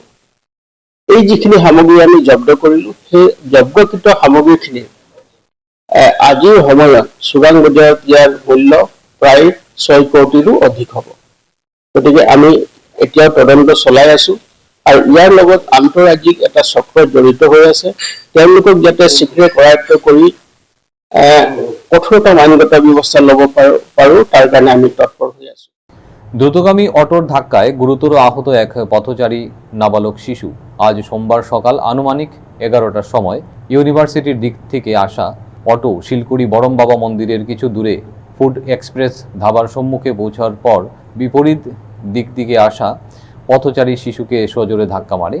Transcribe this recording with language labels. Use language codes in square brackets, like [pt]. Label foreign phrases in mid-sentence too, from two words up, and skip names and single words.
[as] এই যিখিনি সামগ্ৰী আমি জব্দ কৰিলোঁ সেই জব্দকৃত সামগ্ৰীখিনি আজিৰ সময়ত চোৰাং বজাৰত ইয়াৰ মূল্য প্ৰায় 6 কোটিৰো অধিক হ'ব। গতিকে আমি এতিয়াও তদন্ত চলাই আছোঁ আৰু ইয়াৰ লগত আন্তঃৰাজ্যিক এটা চক্ৰ জড়িত হৈ আছে। তেওঁলোকক যাতে শীঘ্ৰে কৰায়ত্ব কৰি কঠোৰতম আইনগত ব্যৱস্থা ল'ব পাৰোঁ তাৰ কাৰণে আমি তৎপৰ হৈ আছোঁ। [bn] দ্রুতগামী অটোর ধাক্কায় গুরুতর আহত এক পথচারী নাবালক শিশু আজ সোমবার সকাল আনুমানিক 11টার সময় ইউনিভার্সিটির দিক থেকে আসা অটো শিলকুড়ি বড়ম বাবা মন্দিরের কিছু দূরে ফুড এক্সপ্রেস ধাবার সম্মুখে পৌঁছার পর বিপরীত দিক থেকে আসা পথচারী শিশুকে সজোরে ধাক্কা মারে।